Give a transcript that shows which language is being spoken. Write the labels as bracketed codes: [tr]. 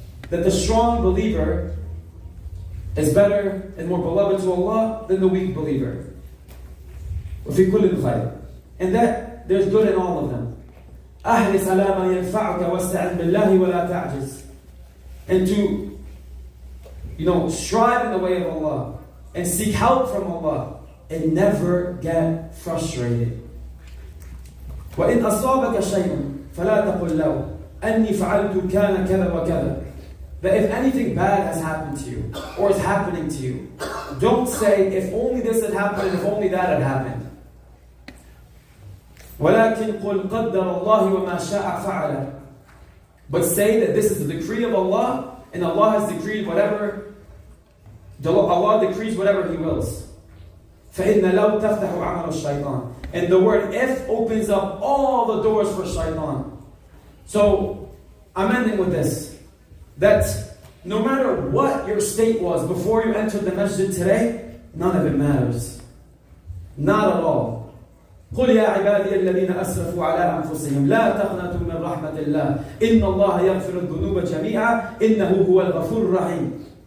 [en] That the strong believer is better and more beloved to Allah than the weak believer. [ar] وفي كل خير. [en] And that there's good in all of them. [ar] أحرص على ما ينفعك واستعن بالله ولا تعجز. [en] And to, strive in the way of Allah and seek help from Allah and never get frustrated. [ar] وإن أصابك شيء فلا تقل له أني فعلت كان كذا وكذا. [en] That if anything bad has happened to you or is happening to you, don't say if only this had happened and if only that had happened. [ar] ولكن قل قدر الله وما شاء فعل. [en] But say that this is the decree of Allah and Allah has decreed whatever, Allah decrees whatever He wills. [ar] فَإِنَّ لَوْ تَفْتَحُ عَمَلُ الشَّيْطَانِ. [en] And the word if opens up all the doors for shaitan. So, I'm ending with this. That no matter what your state was before you entered the masjid today, none of it matters. Not at all. [ar] قل يا عبادي الذين أسرفوا على أنفسهم لا تقنطوا من رحمة الله إن الله يغفر الذنوب جميعا إنه هو الغفور الرحيم.